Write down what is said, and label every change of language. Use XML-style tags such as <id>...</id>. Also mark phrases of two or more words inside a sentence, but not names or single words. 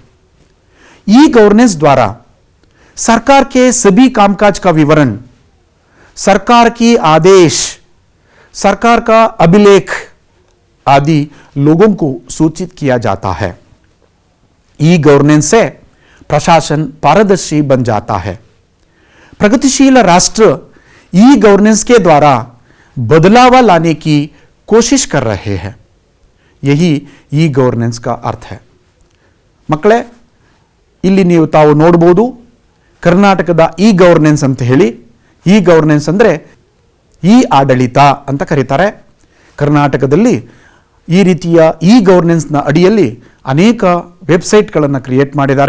<hi>ई गवर्नेंस द्वारा सरकार के सभी कामकाज का विवरण, सरकार की आदेश, सरकार का अभिलेख आदि लोगों को सूचित किया जाता है। ई गवर्नेंस से प्रशासन पारदर्शी बन जाता है। प्रगतिशील राष्ट्र ई गवर्नेंस के द्वारा बदलाव लाने की कोशिश कर रहे हैं। यही ई गवर्नेंस का अर्थ है।</hi> <kn>ಮಕ್ಕಳೇ, ಇಲ್ಲಿ ನೀವು ತಾವು ನೋಡಬಹುದು ಕರ್ನಾಟಕದ ಇ ಗವರ್ನೆನ್ಸ್ ಅಂತ ಹೇಳಿ. ಇ ಗವರ್ನೆನ್ಸ್ ಅಂದರೆ ಇ ಆಡಳಿತ ಅಂತ ಕರೀತಾರೆ. ಕರ್ನಾಟಕದಲ್ಲಿ ಈ ರೀತಿಯ ಇ ಗವರ್ನೆನ್ಸ್ನ ಅಡಿಯಲ್ಲಿ ಅನೇಕ ವೆಬ್ಸೈಟ್ಗಳನ್ನು ಕ್ರಿಯೇಟ್ ಮಾಡಿದ್ದಾರೆ.</kn>